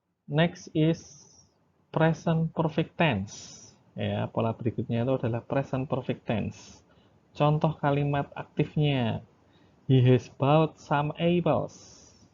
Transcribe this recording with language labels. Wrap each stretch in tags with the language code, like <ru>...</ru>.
<en>Next is present perfect tense.</en> <id>Ya, pola berikutnya itu adalah present perfect tense. Contoh kalimat aktifnya,</id> <en>he has bought some apples.</en>